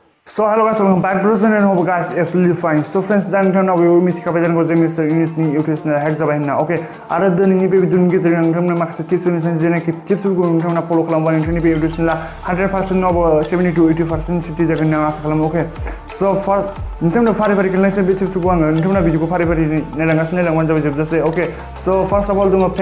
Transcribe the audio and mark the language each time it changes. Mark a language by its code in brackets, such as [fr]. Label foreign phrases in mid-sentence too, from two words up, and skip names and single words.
[en] So hello guys, welcome back to the channel and hope guys absolutely fine. So friends, [brx] दा नोंथांनाव बेबो मिथिखाबाय जानांगौ जों मिस्टार इंलिशनि [en] YouTube channel [brx] हेक जाबाय होनना ओके आरो दिनैनि बे भिडिअनि गेजेरजों नोंथांनो माखासे टिप्स होनो जेनाखि टिप्सफोरखौ नोंथांमोना फल' खालामबा नोंथांनि बे [en] YouTube channel [brx] 100% नङाबा 70 to 80% सेफटि जागोन होनना आसा खालामो [en] okay so [brx] नोंथांनो फारि फारि खोन्थानोसै बे टिप्सफोरखौ आङो नोंथांमोना भिडिअखौ फारि फारि नायलांबानो जाबाय जोबजासे [en] okay so first of all [brx] दङ फेक